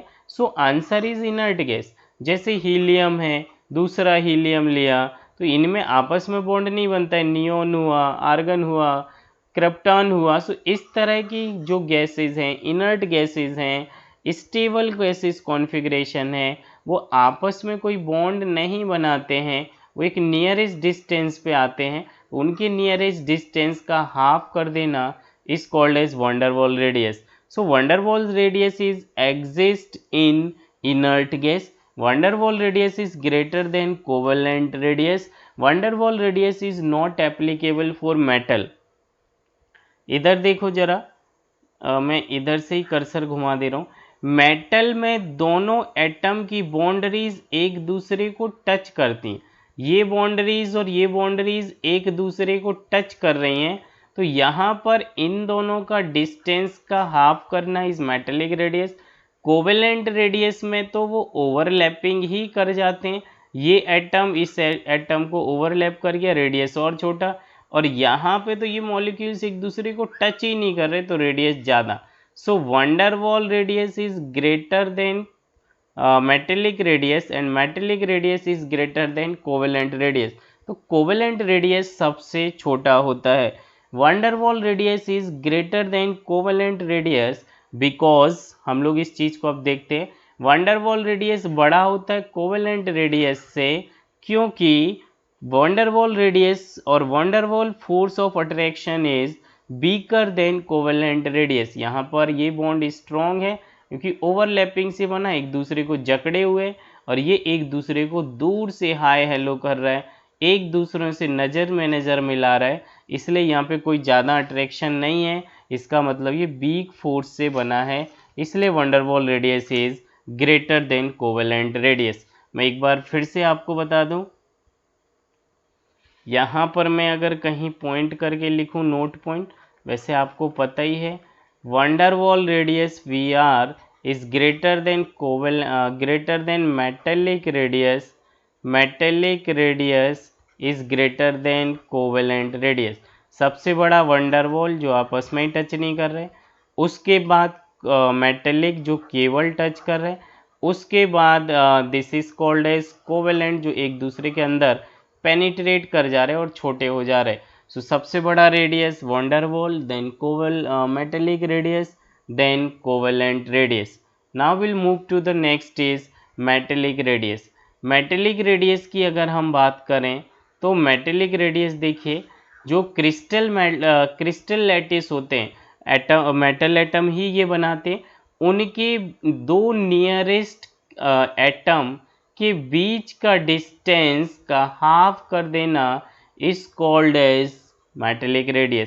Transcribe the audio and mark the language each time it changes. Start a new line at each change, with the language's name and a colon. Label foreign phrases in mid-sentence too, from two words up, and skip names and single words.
English: So answer is inert gas,
Hindi: जैसे हीलियम है, दूसरा हीलियम लिया तो इनमें आपस में बॉन्ड नहीं बनता है, नियोन हुआ, आर्गन हुआ, क्रिप्टॉन हुआ। सो इस तरह की जो गैसेस हैं,
English: inert gases
Hindi: हैं,
English: stable gases configuration
Hindi: है, वो आपस में कोई बॉन्ड नहीं बनाते हैं, वो एक
English: nearest distance
Hindi: पे आते हैं, उनके
English: nearest distance
Hindi: का हाफ कर देना
English: is called as van der Waal radius. So van der Waal radius is exist in inert gas, van der Waal radius is greater than covalent radius, van der Waal radius is not applicable for metal।
Hindi: इधर देखो जरा, मैं इधर से ही कर्सर घुमा दे रहा हूँ, मेटल में दोनों एटम की बाउंड्रीज एक दूसरे को टच करती हैं, ये बाउंड्रीज और ये बाउंड्रीज एक दूसरे को टच कर रही हैं, तो यहाँ पर इन दोनों का डिस्टेंस का हाफ करना
English: is metallic radius. covalent radius
Hindi: में तो वो ओवरलैपिंग ही कर जाते हैं, ये एटम इस एटम को ओवरलैप कर गया, रेडियस और छोटा, और यहाँ पे तो ये मॉलिक्यूल्स एक दूसरे को टच ही नहीं कर रहे तो रेडियस ज़्यादा।
English: So van der Waal radius is greater than metallic radius and metallic radius is greater than covalent radius.
Hindi: तो
English: covalent radius
Hindi: सबसे छोटा होता है.
English: van der Waal radius is greater than covalent radius because
Hindi: हम लोग इस चीज़ को अब देखते हैं.
English: van der Waal radius
Hindi: बड़ा होता है
English: covalent radius
Hindi: से, क्योंकि
English: van der Waal radius और van der Waal force of attraction is weaker than covalent radius.
Hindi: यहाँ पर ये
English: bond strong
Hindi: है क्योंकि ओवरलैपिंग से बना, एक दूसरे को जकड़े हुए, और ये एक दूसरे को दूर से
English: hi hello
Hindi: कर रहा है, एक दूसरे से नज़र में नज़र मिला रहा है, इसलिए यहाँ पे कोई ज़्यादा अट्रैक्शन नहीं है. इसका मतलब ये
English: weak force
Hindi: से बना है, इसलिए
English: van der Waal radius is greater than covalent radius.
Hindi: मैं एक बार फिर से आपको बता दूं, यहाँ पर मैं अगर कहीं पॉइंट करके लिखूं
English: note point,
Hindi: वैसे आपको पता ही है
English: van der Waal radius we are is greater than metallic radius. metallic radius is greater than covalent radius.
Hindi: सबसे बड़ा van der Waal जो आपस में ही टच नहीं कर रहे, उसके बाद मेटेलिक जो केवल टच कर रहे, उसके बाद
English: this is called as covalent
Hindi: जो एक दूसरे के अंदर पेनिट्रेट कर जा रहे हैं और छोटे हो जा रहे हैं. सो सबसे बड़ा रेडियस van der Waal,
English: देन metallic radius, then covalent radius. Now we'll move to the next is metallic radius. metallic radius
Hindi: की अगर हम बात करें तो
English: metallic radius
Hindi: देखिए, जो
English: crystal lattice
Hindi: होते हैं,
English: atom metal atom
Hindi: ही ये बनाते हैं, उनके दो
English: nearest atom
Hindi: के बीच का डिस्टेंस का हाफ कर देना
English: is called as metallic radius.